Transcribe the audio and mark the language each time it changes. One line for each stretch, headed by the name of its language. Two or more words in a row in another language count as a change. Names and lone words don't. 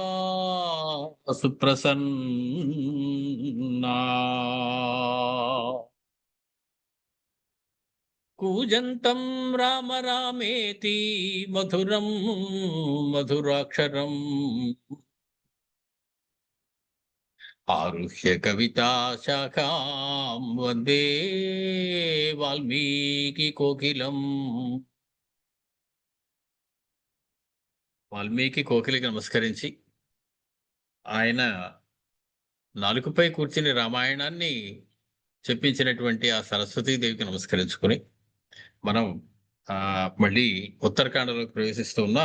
Sanskrit: सुप्रसन्ना कूजन्तं राम रामेति मधुरं मधुराक्षरम् आरुह्य कविता शाखां वन्दे वाल्मीकि कोकिलम्
Telugu: వాల్మీకి కోకిలికి నమస్కరించి ఆయన నాలుకపై కూర్చుని రామాయణాన్ని చెప్పించినటువంటి ఆ సరస్వతీదేవికి నమస్కరించుకుని మనం మళ్ళీ ఉత్తరాఖండలోకి ప్రవేశిస్తూ ఉన్నాం.